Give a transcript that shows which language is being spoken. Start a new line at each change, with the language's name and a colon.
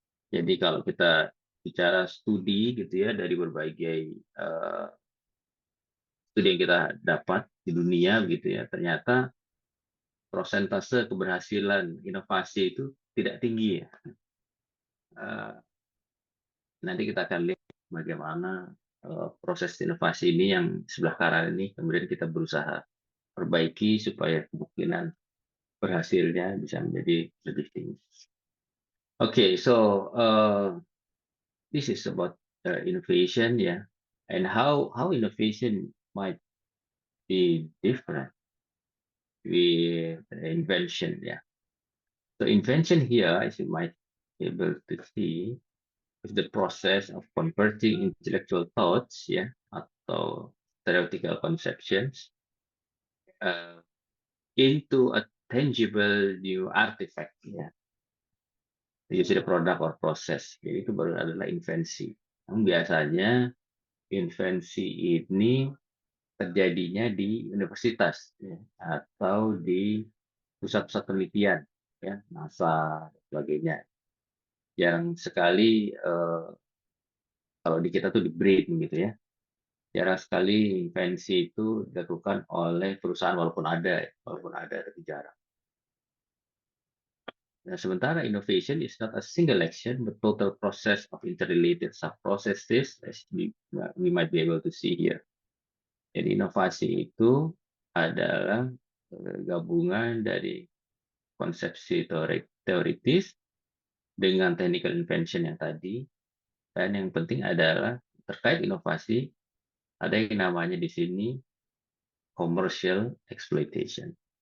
Indonesian: Jadi kalau kita bicara studi gitu ya dari berbagai studi yang kita dapat di dunia gitu ya, ternyata prosentase keberhasilan inovasi itu tidak tinggi ya. Nanti kita akan lihat bagaimana proses inovasi ini yang sebelah kanan ini kemudian kita berusaha perbaiki supaya kemungkinan berhasilnya bisa menjadi lebih tinggi.
English: Okay, so this is about innovation, yeah, and how innovation might be different with invention, yeah. So invention here, as you might be able to see, is the process of converting intellectual thoughts, ya, atau theoretical conceptions into a tangible new artifact, ya. Usually product or process.
Indonesian: Jadi itu baru adalah invensi. Biasanya invensi ini terjadinya di universitas, ya, atau di pusat-pusat penelitian, ya, NASA dan sebagainya. Jarang sekali kalau di kita tuh di BRIN gitu ya. Jarang sekali invensi itu dilakukan oleh perusahaan walaupun ada tapi jarang. Nah, sementara
English: innovation is not a single action but total process of interrelated sub-processes as we might be able to see here.
Indonesian: Jadi inovasi itu adalah gabungan dari konsepsi teoritis dengan technical invention yang tadi, dan yang penting adalah terkait inovasi ada yang namanya di sini commercial exploitation.